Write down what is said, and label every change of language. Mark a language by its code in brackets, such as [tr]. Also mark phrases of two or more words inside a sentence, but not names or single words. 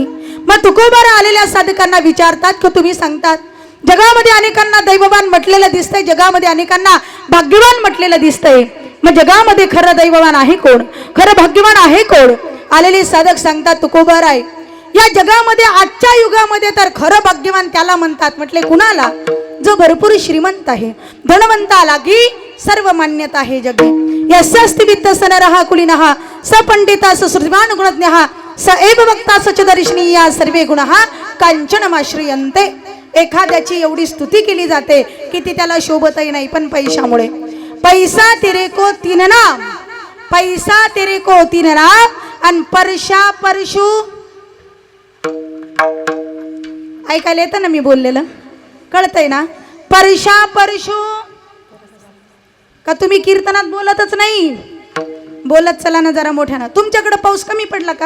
[mr] मग तुकोबारा आलेल्या साधकांना विचारतात की तुम्ही सांगतात जगामध्ये अनेकांना दैववान म्हटलेलं दिसतंय, जगामध्ये अनेकांना भाग्यवान म्हटलेलं दिसतंय, मग जगामध्ये खरं दैववान आहे कोण? खरं भाग्यवान आहे कोण? आलेले साधक सांगतात तुकोबाराय, या जगामध्ये आजच्या युगामध्ये तर खरं भाग्यवान त्याला म्हणतात. म्हटले कुणाला? जो भरपूर श्रीमंत आहे, धनवंताला की सर्व मान्यता आहे जगे. [sa] यस्यास्ति वित्त सनरहा कुलीनहा स पंडिता स श्रीमान गुणज्ञः स एव वक्ता सच दर्शनी या सर्वे गुणः कांचनमाश्रयन्ते. [mr] एखाद्याची एवढी स्तुती केली जाते की ती त्याला शोभतही नाही, पण पैशामुळे. [hi] पैसा तेरे को तीन नाम, पैसा तेरे को तीन नाम [mr] आणि परशा परशु. ऐकायला येतं ना मी बोललेलं? कळतंय ना? परशा परशु. का तुम्ही कीर्तनात बोलतच नाही? बोलत चला ना जरा मोठ्यानं. तुमच्याकडे पाऊस कमी पडला का?